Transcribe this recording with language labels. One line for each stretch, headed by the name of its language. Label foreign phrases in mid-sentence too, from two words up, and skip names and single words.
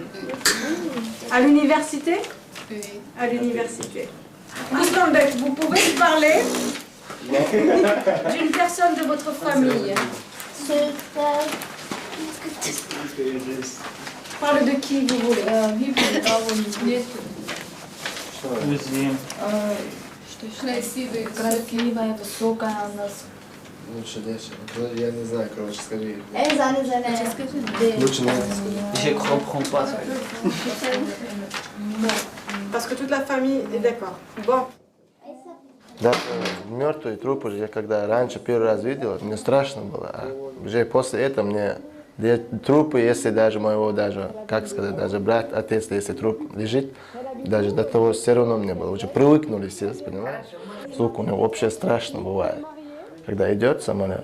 French: À l'université? Oui. À l'université. Moustambek, vous pouvez me parler d'une personne de votre famille? Parle de qui vous voulez.
Russian: Красивая, высокая у нас. Лучше дальше. Я не знаю, короче, скажи. Лучше
French: Je comprends pas ça. Parce que toute la famille est d'accord. Bon.
Russian: Да, мертвые трупы, я когда раньше первый раз видел, мне страшно было. А уже после этого мне трупы, если даже моего, даже, как сказать, даже брат, отец, если труп лежит, даже до того все равно мне было. Уже привыкнули все, понимаешь? Звук у него вообще страшно бывает, когда идет самолет.